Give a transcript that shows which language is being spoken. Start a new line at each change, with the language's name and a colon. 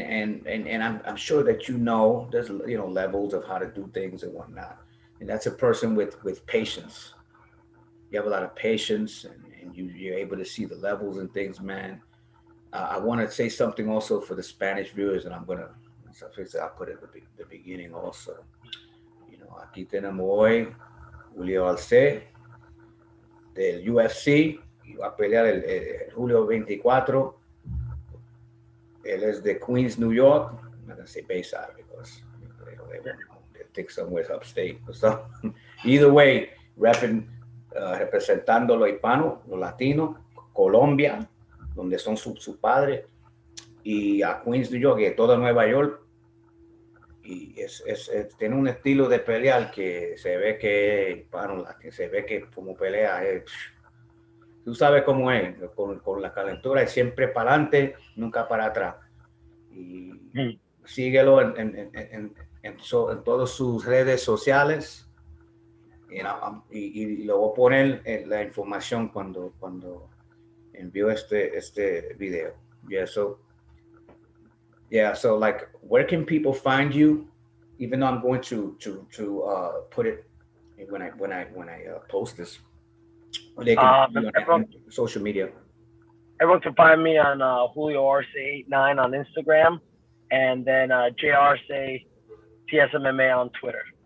English: And I'm sure that there's levels of how to do things and whatnot. And that's a person with patience. You have a lot of patience, and you're able to see the levels and things, man. I want to say something also for the Spanish viewers, and I'm gonna, so I'll put it at the beginning also.
Spanish: Aquí tenemos hoy Julio Arce del UFC, y va a pelear el julio 24. Él es de Queens, New York.
English: I'm not gonna say Bayside because they Yeah. won't know. They think somewhere upstate.
Spanish: So either way, representando lo hispano, lo latino, Colombia, donde son su padre, y a Queens, New York, y toda Nueva York. Y tiene un estilo de pelear que se ve que es hispano, que se ve que como pelea es, tú sabes cómo es, con la calentura, es siempre para adelante, nunca para atrás. Y Hmm. síguelo en todas sus redes sociales. Y lo voy a poner en la información cuando envío este video. Y eso,
English: Yeah. So like, where can people find you? Even though I'm going to put it when I post this, they can find you Everyone, on social media. everyone can find me on Julio Arce 89 on Instagram, and then J Arce TSMMA on Twitter.